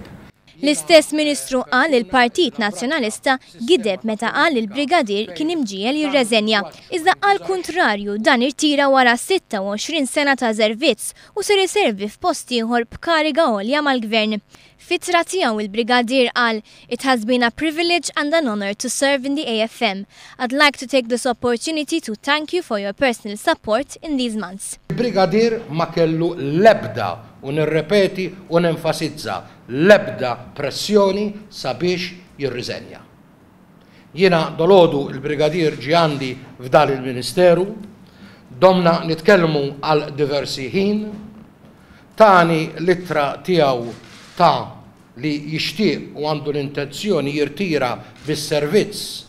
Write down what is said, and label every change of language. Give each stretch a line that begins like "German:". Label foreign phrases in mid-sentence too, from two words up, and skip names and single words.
Maltese: L-istess Ministru qal li l-Partit Nazzjonalista gideb meta qal li l-Brigadier kien imġiel jirreżenja. Iżda qal kontrarju dan irtira wara 26 sena ta' servizz u ser iservi f'post ieħor b'kariga għolja mal-Gvern. Fitra tiegħu il-Brigadier qal
English: "It has been a privilege and an honor to serve in the AFM. I'd like to take this opportunity to thank you for your personal support in these months."
Maltese: Il-Brigadier ma kellu l-ebda u nirrepeti u nenfasizza l-ebda pressjoni sabiex jirriżenja. Jiena dolodu il-Brigadier ġie għandi f'dan il-Ministeru, domna nitkellmu għal diversi ħin, tani l-ittra tiegħu ta' li jixtieq u għandu l-intenzjoni jirtira bis-servizz